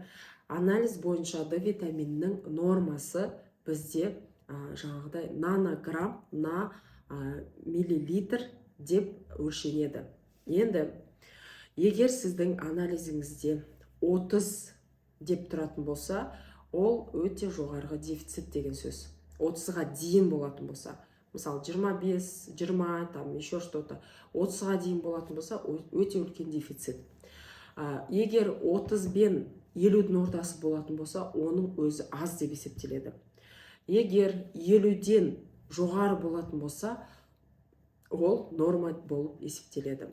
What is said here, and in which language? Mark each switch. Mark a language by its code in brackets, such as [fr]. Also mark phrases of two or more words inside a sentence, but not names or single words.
[kk] Анализ бойынша D витаминінің нормасы бізде жаңағыдай [ru] нанограмм на миллилитр [kk] деп өлшенеді. Енді егер сіздің анализіңізде 30 деп тұратын болса, ол өте жоғарғы дефицит деген сөз. 30-ға дейін болатын болса, мысалы 25, 20, [ru] там еще что-то, [kk] 30-ға дейін болатын болса, өте үлкен дефицит. Егер 30 бен 50-дің ортасы болатын болса, оның өзі аз деп есептеледі. Егер 50-ден жоғары болатын болса, ол норма болып есептеледі.